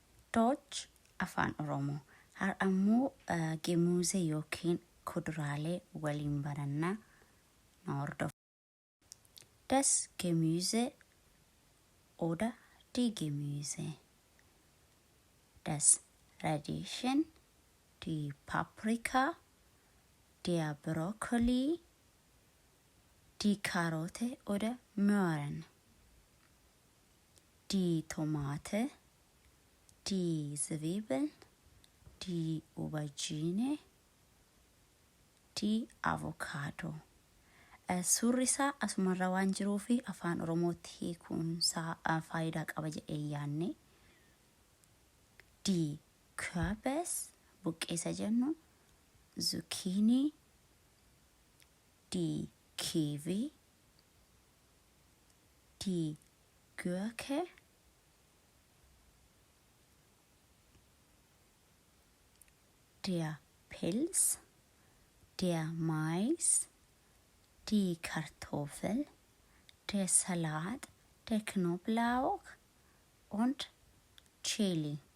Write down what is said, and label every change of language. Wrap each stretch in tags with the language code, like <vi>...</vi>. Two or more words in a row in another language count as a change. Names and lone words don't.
<om>Dodge afaan Oromoo. Har ammoo gemuuze yookiin kuduraalee waliin baranna na hordof.</om> <de>Das Gemüse oder die Gemüse. Das Radieschen, die Paprika, der Brokkoli, die Karotte oder Möhren, die Tomate, die Zwiebeln, die Aubergine, die Avocado.</de> <om>Surisa asumarra waan jiruufi afaan Oromootti kunsa faayidaa qaba jedhee yaanne.</om> <de>Die Kürbis,</de> <om>buqqeessa jennu,</om> <de>Zucchini, die Kiwi, die Gurke, der Pilz, der Mais, die Kartoffel, der Salat, der Knoblauch und Chili.</de>